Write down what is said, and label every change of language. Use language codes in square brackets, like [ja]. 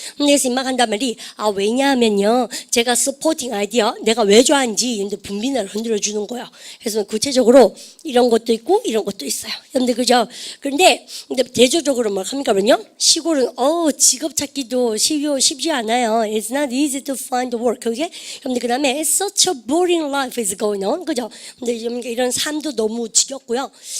[ko] 그래서 막 한단 말이 왜냐하면요 제가 서포팅 아이디어 내가 왜 좋아하는지 분비를 흔들어 주는 거예요. 그래서 구체적으로 이런 것도 있고 이런 것도 있어요. 여러분들 그죠? 그런데 대조적으로 뭐 합니까? 그러면요 시골은 직업 찾기도 쉽지 않아요. [en] It's not easy to find work. [ko] 그게 근데 그다음에 [en] It's such a boring life is going on. [ko] 그죠? 근데 이런 삶도 너무 지겹고요.